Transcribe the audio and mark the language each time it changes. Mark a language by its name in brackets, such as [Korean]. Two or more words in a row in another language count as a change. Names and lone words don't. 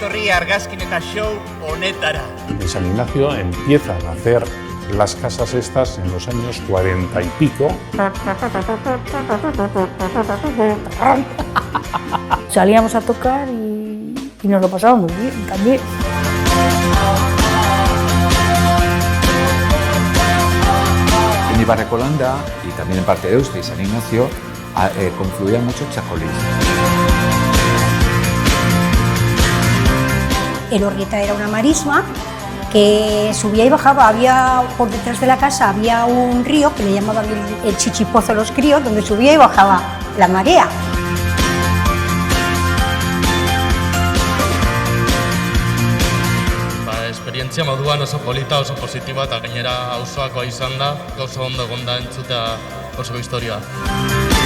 [Basque] argazkin eta show honetara. [Spanish] En San Ignacio empiezan a hacer las casas estas en los años 40 y pico. Salíamos a tocar y nos lo pasábamos bien también. En Ibarrecolanda y también en parte de Euste y San Ignacio confluían muchos chacolís. Elorrieta era una marisma que subía y bajaba, había por detrás de la casa había un río que le llamaban el Chichipozo los críos, donde subía y bajaba la marea. [Basque] Esperientzia moduan oso polita, oso positiba eta gainera auzoakoa izan da, oso ondo egon da entzutea oso historia.